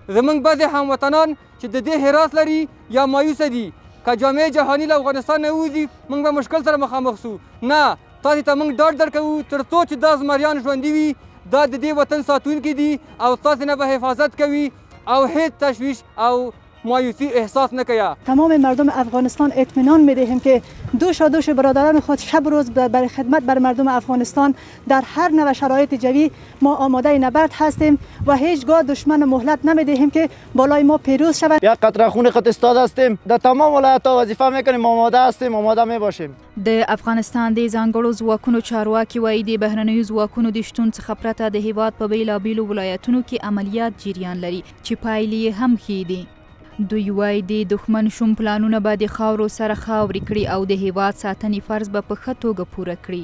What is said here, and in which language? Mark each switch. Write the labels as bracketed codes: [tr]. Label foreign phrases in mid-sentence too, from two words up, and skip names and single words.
[ps] زموږ بعضې هموطنان چې د دې حراس لري یا مایوسه دي که جامعه جهاني له افغانستان نه ووځي موږ به مشکل سره مخامخ سو. نه تاسې ته موږ ډاډ درکوو تر څو چې دا زمریان ژوندي وي دا د دې وطن ساتونکي دي او تاسې نه به حفاظت کوي او هیچ تشویش او مایوسی احساس نکیا. [fa] تمام مردم افغانستان اطمینان میدهیم که دوش برادران خود شب و روز برای خدمت بر مردم افغانستان در هر نوع شرایط جوی ما آماده نبرد هستیم و هیچگاه دشمن مهلت نمیدهیم که بالای ما پیروز شود. یک قطره خون خود استاد هستیم در تمام ولایت‌ها وظیفه میکنیم آماده هستیم آماده میباشیم. [ps] د افغانستان د ځانګړو ځواکونو چارواکي وایي د بهرنیو ځواکونو د شتون څخه پرته د هیواد په بیلابیلو ولایتونو کې عملیات جریان لري چې پایلې هم ښې دي. دوی وایي د دښمن شوم پلانونه به د خاورو سره خاورې کړي او د هیواد ساتنې فرض به په ښه توګه پوره کړي.